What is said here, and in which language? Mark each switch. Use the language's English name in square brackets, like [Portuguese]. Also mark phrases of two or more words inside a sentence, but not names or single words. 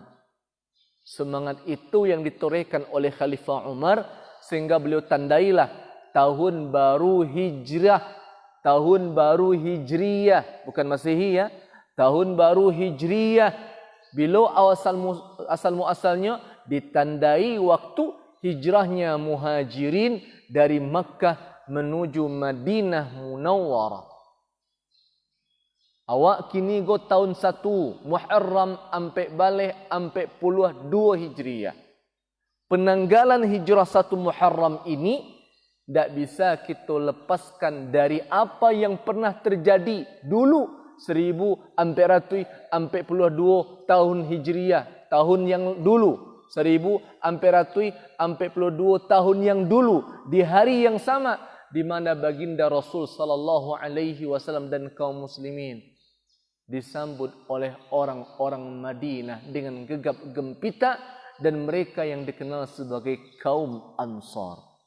[Indonesian] Semangat itu yang ditorehkan oleh Khalifah Umar sehingga beliau tandailah tahun baru hijrah, tahun baru hijriyah, bukan Masehi ya, tahun baru hijriyah. Bila asal muasalnya ditandai waktu hijrahnya muhajirin dari Makkah menuju Madinah Munawwarah. [Minangkabau] Awak kini go tahun 1 Muharram ampe balik ampe puluh 2 Hijriyah. [Indonesian] Penanggalan hijrah 1 Muharram ini tak bisa kita lepaskan dari apa yang pernah terjadi dulu 1442 tahun Hijriyah, tahun yang dulu 1442 tahun yang dulu di hari yang sama di mana baginda Rasul [Arabic] sallallahu alaihi wasallam [Indonesian] dan kaum muslimin disambut oleh orang-orang Madinah dengan gegap gempita dan mereka yang dikenal sebagai kaum Ansar.